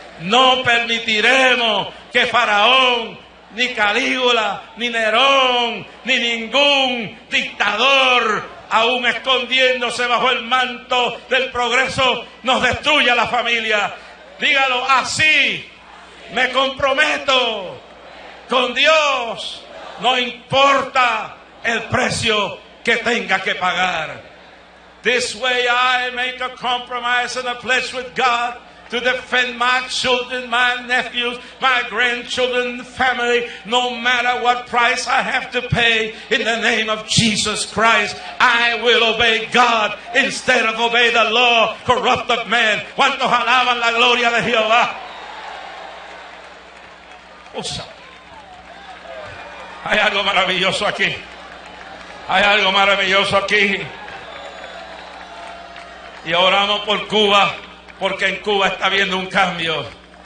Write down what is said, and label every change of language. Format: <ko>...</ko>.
<es>No permitiremos que Faraón, ni Calígula, ni Nerón, ni ningún dictador, aún escondiéndose bajo el manto del progreso, nos destruya la familia. Dígalo así: me comprometo con Dios, no importa el precio que tenga que pagar.</es> <en>This way I make a compromise and a pledge with God to defend my children, my nephews, my grandchildren, family, no matter what price I have to pay. In the name of Jesus Christ, I will obey God instead of obey the law corrupt of man.</en> <es>¿Cuántos alaban la gloria de Jehová? Hay algo maravilloso aquí. Hay algo maravilloso aquí. Y oramos por Cuba, porque en Cuba está habiendo un cambio.</es>